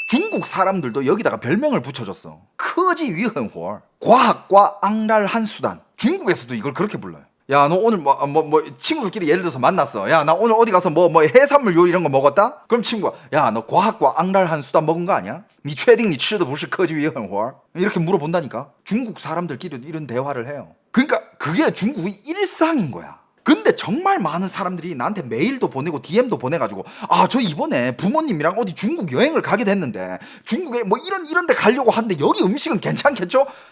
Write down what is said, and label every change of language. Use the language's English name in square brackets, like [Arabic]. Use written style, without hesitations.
[Korean] 중국 사람들도 여기다가 별명을 붙여줬어. 커지위흔호. 과학과 악랄한 수단. 중국에서도 이걸 그렇게 불러요. 야, 너 오늘 친구들끼리 예를 들어서 만났어. 야, 나 오늘 어디 가서 해산물 요리 이런 거 먹었다? 그럼 친구가, 야, 너 과학과 악랄한 수단 먹은 거 아니야? [Chinese] 니确定你吃的不是科技与狠活? [Korean] 이렇게 물어본다니까. 중국 사람들끼리 이런 대화를 해요. 그러니까 그게 중국의 일상인 거야. 근데 정말 많은 사람들이 나한테 메일도 보내고 DM도 보내가지고 저 이번에 부모님이랑 어디 중국 여행을 가게 됐는데 중국에 이런 데 가려고 하는데 여기 음식은 괜찮겠죠?